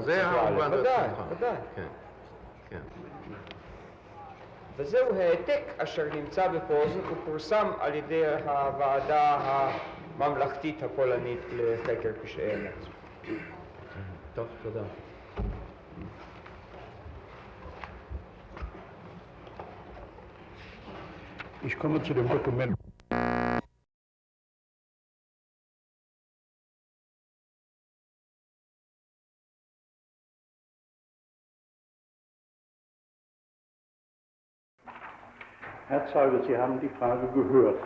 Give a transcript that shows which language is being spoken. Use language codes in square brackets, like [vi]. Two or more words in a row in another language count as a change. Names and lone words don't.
[he] זה האומוונדרות. ודאי. כן. וזהו העתק אשר נמצא בפוזן ופורסם על ידי הוועדה הממלכתית הפולנית לחקר פשעי אמת. טוב, תודה. [de] Ich komme zu dem Dokument. Herr Zeuge, Sie haben die Frage gehört.